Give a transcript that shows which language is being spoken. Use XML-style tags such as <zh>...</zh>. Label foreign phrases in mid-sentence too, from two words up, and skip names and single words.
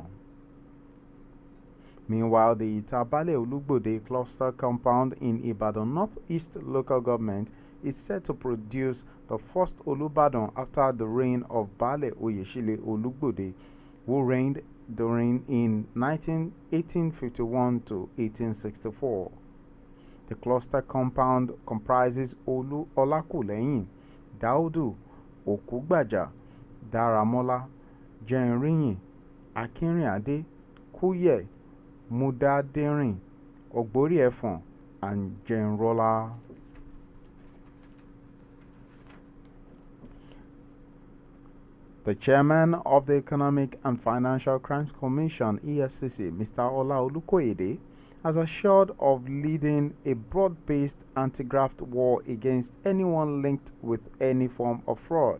<en>Meanwhile, the Itabale Olugbode cluster compound in Ibadan Northeast local government is set to produce the first Olubadan after the reign of Bale Oyeshile Olugbode, who reigned in 1851 to 1864. The cluster compound comprises Olakuleyin, Daudu, Okugbaja, Daramola, Jenrinyin, Akinrinade, Kuye, Mudaderin, Ogbori Efon, and Jenrola. The chairman of the Economic and Financial Crimes Commission (EFCC), Mr. Ola Olukoyede, has assured of leading a broad-based anti-graft war against anyone linked with any form of fraud.</en>